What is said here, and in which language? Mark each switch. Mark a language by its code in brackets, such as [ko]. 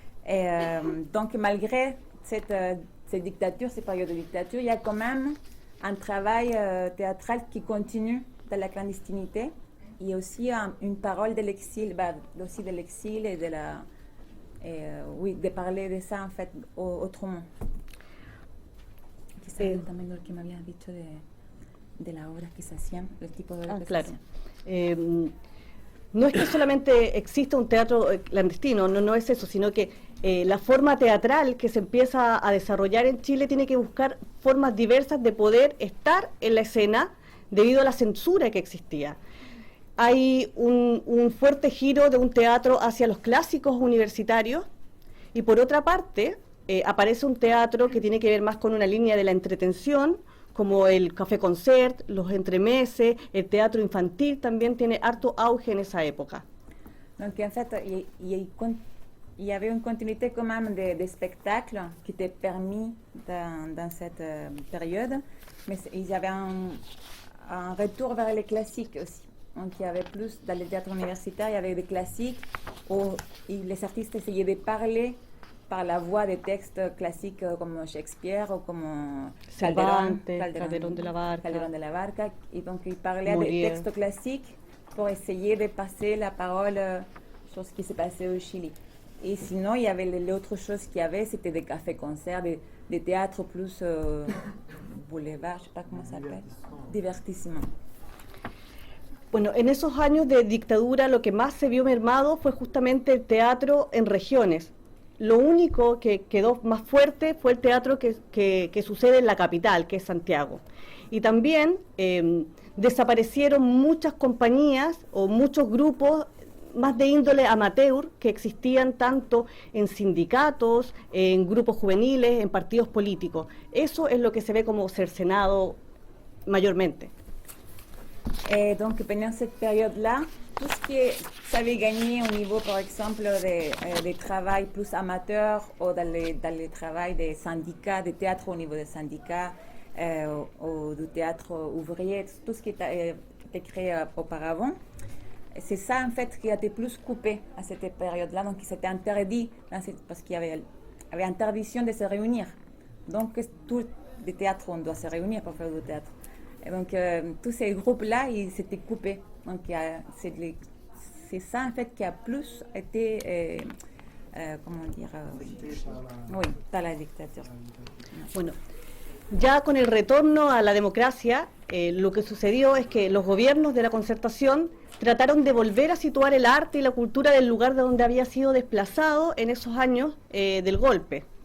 [fr] Et, donc, malgré cette dictature, ces périodes de dictature, il y a quand même un travail théâtral qui continue dans la clandestinité. Il y a aussi une parole de l'exil, aussi de l'exil et de la... oui, de parler de ça en fait autrement. [es] Quizás también lo que me habías dicho de las obras que se hacían, el tipo de obras que claro. se hacían. No es que solamente exista un teatro clandestino, no es eso, sino que la forma teatral que se empieza a desarrollar en Chile tiene que buscar formas diversas de poder estar en la escena debido a la censura que existía. Hay un fuerte giro de un teatro hacia los clásicos universitarios, y por otra parte aparece un teatro que tiene que ver más con una línea de la entretención, como el café concert, los entremeses, el teatro infantil también tiene harto auge en esa época. [fr] Donc en fait, il y avait une continuité quand même des spectacles qui étaient permis dans cette période, mais il y avait un retour vers les classiques aussi. Donc il y avait plus, dans les théâtres universitaires, il y avait des classiques où les artistes essayaient de parler par la voix des textes classiques comme Shakespeare ou comme Calderón de la Barca. Et donc ils parlaient des textes classiques pour essayer de passer la parole sur ce qui s'est passé au Chili. Et sinon, il y avait l'autre chose qu'il y avait, c'était des cafés-concerts, des théâtres plus boulevard, je ne sais pas comment ça s'appelle, divertissement. [es] Bueno, en esos años de dictadura lo que más se vio mermado fue justamente el teatro en regiones. Lo único que quedó más fuerte fue el teatro que sucede en la capital, que es Santiago. Y también desaparecieron muchas compañías o muchos grupos más de índole amateur que existían tanto en sindicatos, en grupos juveniles, en partidos políticos. Eso es lo que se ve como cercenado mayormente. [fr] Donc pendant cette période-là, tout ce qui savait gagner au niveau, par exemple, des travail plus amateur ou dans le travail des syndicats, des théâtres au niveau des syndicats, ou du théâtre ouvrier, tout ce qui était créé auparavant. C'est ça, en fait, qui a été plus coupé à cette période-là. Donc, il s'était interdit, parce qu'il y avait interdiction de se réunir. Donc, tous les théâtres, on doit se réunir pour faire du théâtre. Et donc, tous ces groupes-là, ils s'étaient coupés. Donc, c'est ça, en fait, qui a plus été, comment dire, oui, par la dictature. [es] Bueno, ya con el retorno a la democracia, lo que sucedió es que los gobiernos de la Concertación trataron de volver a situar el arte y la cultura del lugar de donde había sido desplazado en esos años del golpe.